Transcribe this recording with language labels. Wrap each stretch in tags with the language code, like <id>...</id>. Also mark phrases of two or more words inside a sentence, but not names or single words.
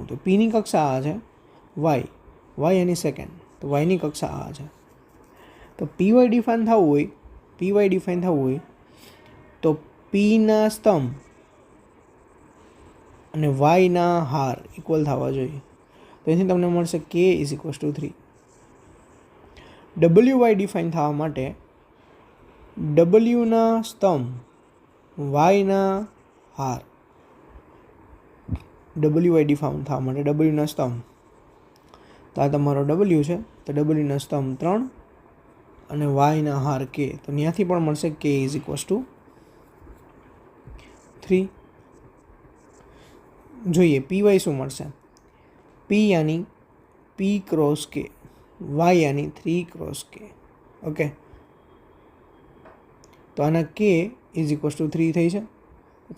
<gu>તો Pની કક્ષા આ છે, y એની સેકન્ડ, તો yની કક્ષા આ છે. તો PY ડિફાઇન થવું હોય તો Pના સ્તંભ અને yના હાર ઇક્વલ થવા જોઈએ. તો એથી તમને મળશે</gu> <en>K is equals to 3.</en> <gu>WY ડિફાઇન થવા માટે Wના સ્તંભ yના હાર, WY ડિફાઇન થવા માટે Wના સ્તંભ, તો આ તમારો W છે તો Wના સ્તંભ 3 અને yના હાર K, તો ત્યાંથી પણ મળશે</gu> <en>K is equals to 3.</en> <gu>જોઈએ PY શું મળશે. P યાની P ક્રોસ K, y યાની 3 ક્રોસ K. ઓકે, તો આના</gu> <en>K is equals to 3</en> <gu>થઈ છે.</gu>